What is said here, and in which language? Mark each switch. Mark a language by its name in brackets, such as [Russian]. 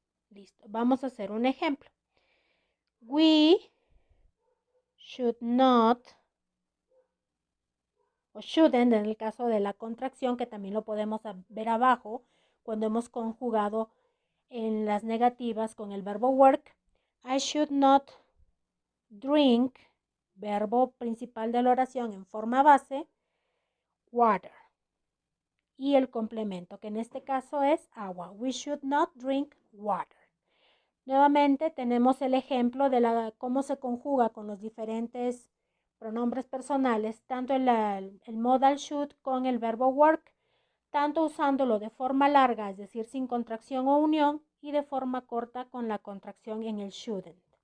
[Spanish] Listo. Vamos a hacer un ejemplo. [English] We should not, [Spanish] o shouldn't en el caso de la contracción, que también lo podemos ver abajo cuando hemos conjugado en las negativas con el verbo work. [English] I should not drink, [Spanish] verbo principal de la oración en forma base, water. Y el complemento, que en este caso es agua. [English] We should not drink water. [Spanish] Nuevamente tenemos el ejemplo de cómo se conjuga con los diferentes pronombres personales, tanto el modal should con el verbo work, tanto usándolo de forma larga, es decir, sin contracción o unión, y de forma corta con la contracción en el shouldn't.